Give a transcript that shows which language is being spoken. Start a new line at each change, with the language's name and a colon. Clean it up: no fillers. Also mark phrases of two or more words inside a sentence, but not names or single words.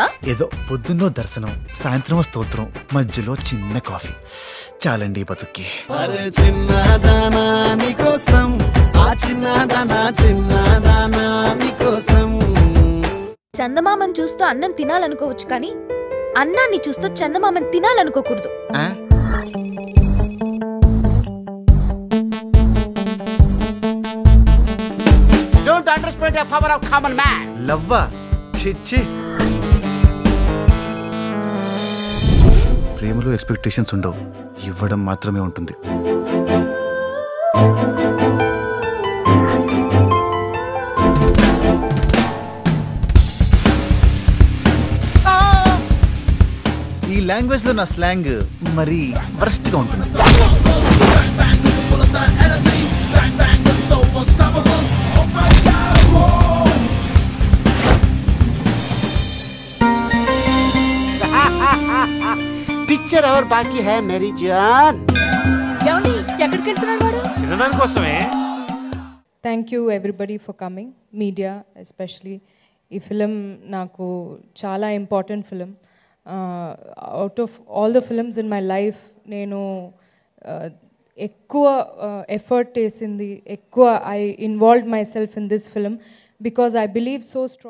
Telugu: ఏదో పొద్దున్నో దర్శనం, సాయంత్రం స్తోత్రం, మధ్యలో చిన్న కాఫీ చాలండి బతుక్కి. చందమామని చూస్తూ అన్నం తినాలనుకోవచ్చు, కానీ అన్నాన్ని చూస్తూ చందమామని తినాలనుకోకూడదు.
English: Don't underestimate the power of common man.
Telugu: లవ్వా చిచ్చి. ప్రేమలో ఎక్స్పెక్టేషన్స్ ఉండవు, ఇవ్వడం మాత్రమే ఉంటుంది. ఈ లాంగ్వేజ్ లో నా స్లాంగ్ మరి వరస్ట్ గా ఉంటుంది.
Hindi: पिक्चर और बाकी है मेरी जान.
Telugu: ఎక్కడికి వెళ్తున్నాడు వాడు? చిన్నదాని కోసమే.
English: Thank you everybody for coming, media especially.
Telugu: ఈ ఫిలిం నాకు చాలా
English: important film. Out of all the films in my life
Telugu: నేను ఎక్కువ ఎఫర్ట్ వేసింది, ఎక్కువ
English: I involved myself in this film because I believe so strong.